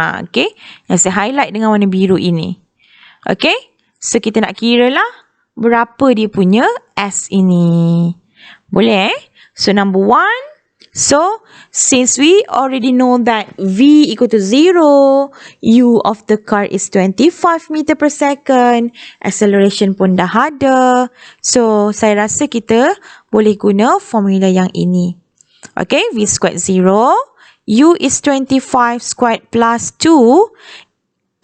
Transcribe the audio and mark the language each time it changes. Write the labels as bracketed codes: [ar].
[ms] Okay, yang saya highlight dengan warna biru ini. Okay, so kita nak kira lah berapa dia punya S ini. Boleh? [en] So number 1. So, since we already know that V equal to 0, U of the car is 25 meter per second, acceleration [ms] pun dah ada. So, saya rasa kita boleh guna formula yang ini. [en] Okay, V squared 0, U is 25 squared plus 2.